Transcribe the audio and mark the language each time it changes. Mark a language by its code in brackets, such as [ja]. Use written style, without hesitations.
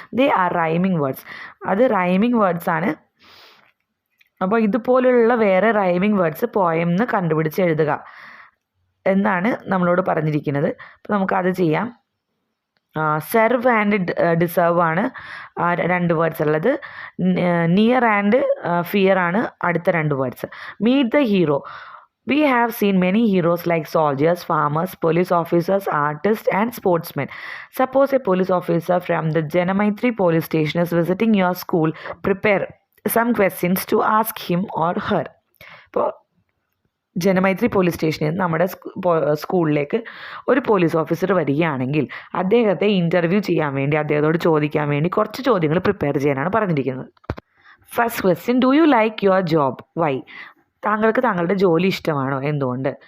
[en] They are rhyming words. [ml] അത് rhyming words ആണ്. അപ്പോൾ ഇതുപോലുള്ള വേറെ റൈമിങ് വേർഡ്സ് പോയെന്ന് കണ്ടുപിടിച്ച് എഴുതുക എന്നാണ് നമ്മളോട് പറഞ്ഞിരിക്കുന്നത്. അപ്പോൾ നമുക്കത് ചെയ്യാം. സെർവ് ആൻഡ് ഡിസേർവ് ആണ് 2 വേർഡ്സ് ഉള്ളത്. നിയർ ആൻഡ് ഫിയർ ആണ് അടുത്ത 2 words. [en] Meet the hero. We have seen many heroes like soldiers, farmers, police officers, artists, and sportsmen. Suppose a police officer from the Janamaitri police station is visiting your school. Prepare some questions to ask him or her. [ml] ഇപ്പോൾ Janamaithri police സ്റ്റേഷനിൽ നിന്ന് നമ്മുടെ സ്കൂളിലേക്ക് ഒരു police officer വരികയാണെങ്കിൽ അദ്ദേഹത്തെ interview ചെയ്യാൻ വേണ്ടി, അദ്ദേഹത്തോട് ചോദിക്കാൻ വേണ്ടി കുറച്ച് ചോദ്യങ്ങൾ പ്രിപ്പയർ ചെയ്യാനാണ് പറഞ്ഞിരിക്കുന്നത്. [en] First question, do you like your job? Why? [ml] താങ്കൾക്ക് താങ്കളുടെ ജോലി ഇഷ്ടമാണോ? എന്തുകൊണ്ട്?